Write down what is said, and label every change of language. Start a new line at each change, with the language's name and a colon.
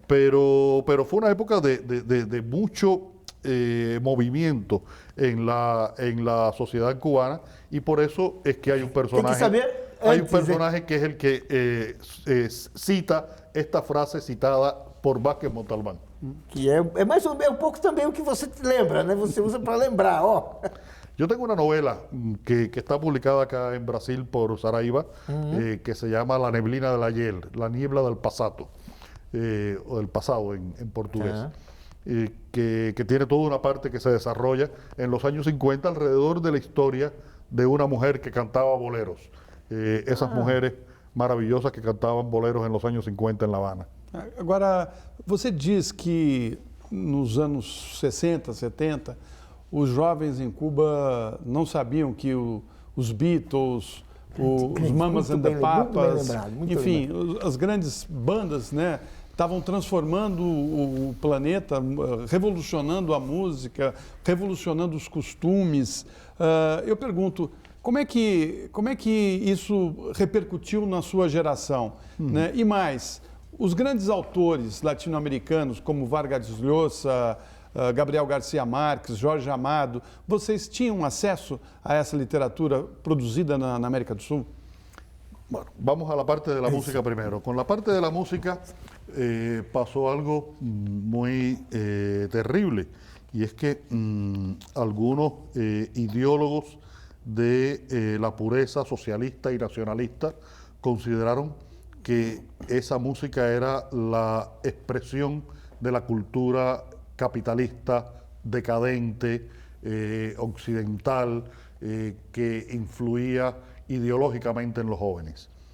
Spanish: Pero fue una época de mucho movimiento en la sociedad cubana, y por eso es que hay un personaje que es el que cita esta frase citada por Vázquez Montalbán.
Portuguese: Que é mais ou menos um pouco também o que você lembra, né? Você usa para lembrar, ó.
Spanish: Yo tengo una novela que está publicada acá en Brasil por Saraiva, que se llama La neblina del ayer, la niebla del pasado, o del pasado en portugués, que tiene toda una parte que se desarrolla en los años 50 alrededor de la historia de una mujer que cantaba boleros. Esas mujeres maravillosas que
Portuguese: cantavam boleros nos anos 50 em
Spanish: La Habana.
Portuguese: Agora, você diz que nos anos 60, 70, os jovens em Cuba não sabiam que os Beatles, os Mamas and the Papas, enfim, as grandes bandas, né, estavam transformando o planeta, revolucionando a música, revolucionando os costumes. Eu pergunto, como é que isso repercutiu na sua geração? Né? E mais, os grandes autores latino-americanos, como Vargas Llosa, Gabriel Garcia Marques, Jorge Amado, vocês tinham acesso a essa literatura produzida na América do Sul?
Spanish: Bueno, vamos a la parte de la música primero. Con la parte de la música pasó algo muy terrible, y es que algunos ideólogos de la pureza socialista y nacionalista consideraron que esa música era la expresión de la cultura capitalista, decadente, occidental, que influía ideológicamente en los jóvenes.